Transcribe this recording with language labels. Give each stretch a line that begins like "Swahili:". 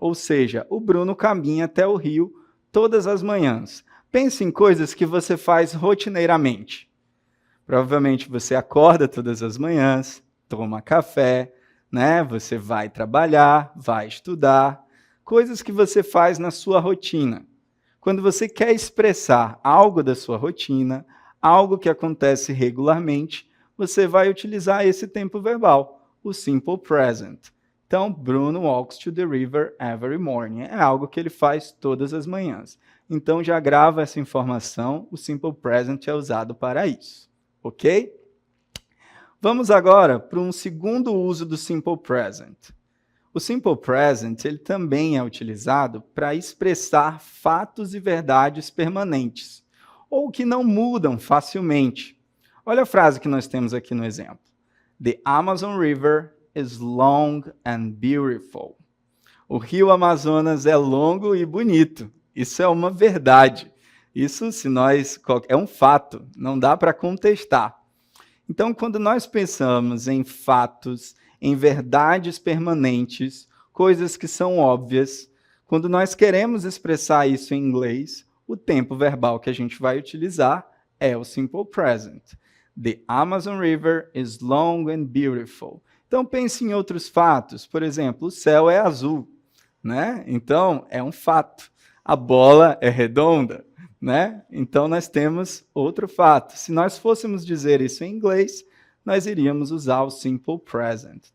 Portuguese: Ou seja, o Bruno caminha até o rio todas as manhãs. Pense em coisas que você faz rotineiramente. Provavelmente você acorda todas as manhãs, toma café, né? Você vai trabalhar, vai estudar. Coisas que você faz na sua rotina. Quando você quer expressar algo da sua rotina, algo que acontece regularmente, você vai utilizar esse tempo verbal, o simple present.
English: Então, Bruno walks to the river every morning.
Portuguese: É algo que ele faz todas as manhãs. Então, já grava essa informação, o simple present é usado para isso. Ok? Vamos agora para um segundo uso do simple present. O simple present ele também é utilizado para expressar fatos e verdades permanentes, ou que não mudam facilmente. Olha a frase que nós temos aqui no exemplo.
English: The Amazon River is long and beautiful.
Portuguese: O rio Amazonas é longo e bonito. Isso é uma verdade. Isso, é um fato, não dá para contestar. Então, quando nós pensamos em fatos, em verdades permanentes, coisas que são óbvias, quando nós queremos expressar isso em inglês, o tempo verbal que a gente vai utilizar é o simple present.
English: The Amazon River is long and beautiful.
Portuguese: Então, pense em outros fatos. Por exemplo, o céu é azul, né? Então, é um fato. A bola é redonda, né? Então, nós temos outro fato. Se nós fôssemos dizer isso em inglês, nós iríamos usar o simple present.